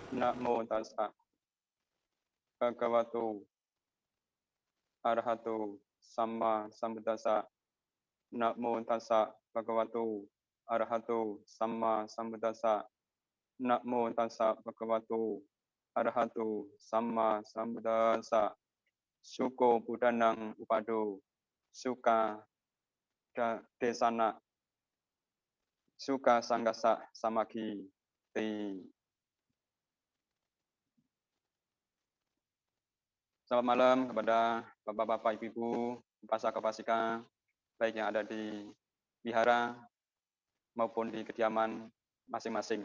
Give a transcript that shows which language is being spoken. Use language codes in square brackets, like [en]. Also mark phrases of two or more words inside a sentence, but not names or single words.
[pi] Namo tassa bhagavato arahato samma sambuddhassa. Namo tassa bhagavato arahato samma sambuddhassa. Namo tassa bhagavato arahato samma sambuddhassa. Suko Buddhanang upado suka desana suka sanggasa samaki te. [id] Selamat malam kepada Bapak-Bapak, Ibu-Ibu, Upasaka-Upasika, baik yang ada di wihara maupun di kediaman masing-masing.